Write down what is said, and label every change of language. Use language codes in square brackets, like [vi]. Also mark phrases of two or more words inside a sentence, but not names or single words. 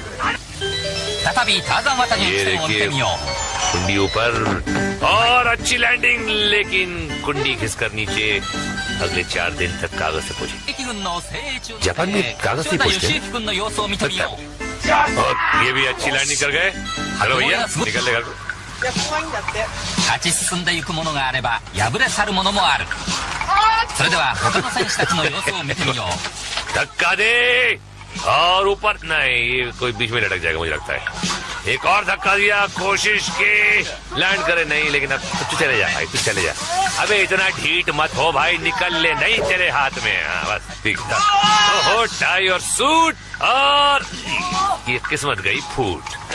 [hi] ये देखिए, कुंडी ऊपर और अच्छी लैंडिंग, लेकिन कुंडी खिसकर नीचे। अगले 4 दिन तक कागज से पूछे। जापान में कागज से पूछते। और ये भी अच्छी लैंडिंग कर गए। हेलो भैया, निकल ले घर को। [ja] 勝ち進んでいくものがあれば敗れ去るものもある。それでは他の選手たちの様子を見てみよう。 [hi] धक्का दे और ऊपर। नहीं, ये कोई बीच में लटक जाएगा मुझे लगता है। एक और धक्का दिया, कोशिश की लैंड करे, नहीं। लेकिन अब तू चले जा भाई, तू चले जा। अबे इतना ढीठ मत हो भाई, निकल ले। नहीं तेरे हाथ में। हाँ बस ठीक था। ओहो, टाई और सूट और ये किस्मत गई फूट।